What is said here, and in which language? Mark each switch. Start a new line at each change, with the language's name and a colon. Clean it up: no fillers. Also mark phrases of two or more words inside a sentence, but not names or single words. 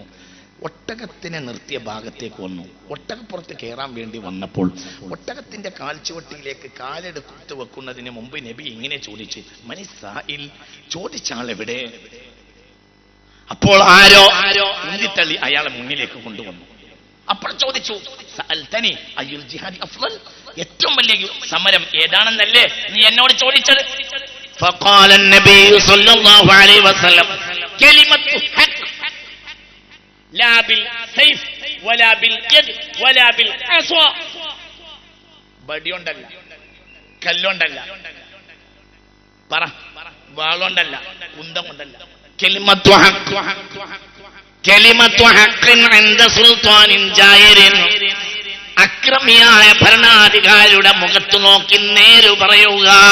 Malayalam: ഒട്ടകത്തിനെ നിർത്തിയ ഭാഗത്തേക്ക് വന്നു. ഒട്ടകപ്പുറത്ത് കയറാൻ വേണ്ടി വന്നപ്പോൾ ഒട്ടകത്തിന്റെ കാൽച്ചുവട്ടിയിലേക്ക് കാലെടുത്ത് വെക്കുന്നതിന് മുമ്പ് നബി ഇങ്ങനെ ചോദിച്ചു, മനിസായിൽ, ചോദിച്ചാൾ എവിടെ? അപ്പോൾ ആരോ ഉന്തിത്തള്ളി അയാളെ മുന്നിലേക്ക് കൊണ്ടുവന്നു. അപ്പോൾ ചോദിച്ചു,
Arabic: سألتني أي الجهاد أفضل,
Malayalam: ഏറ്റവും വലിയ സമരം ഏതാണെന്നല്ലേ നീ എന്നോട് ചോദിച്ചത്?
Arabic: فقال النبي صلى الله عليه وسلم كلمة حق لا بالسيف ولا باليد ولا بالعصا,
Malayalam: ബടിയൊണ്ടല്ല, കല്ലുകൊണ്ടല്ല, പറ, വാളുകൊണ്ടല്ല, കുന്തം കൊണ്ടല്ല.
Arabic: كلمة حق عند سلطان جائر,
Malayalam: അക്രമിയായ ഭരണാധികാരിയുടെ മുഖത്ത് നോക്കി നേര് പറയുക.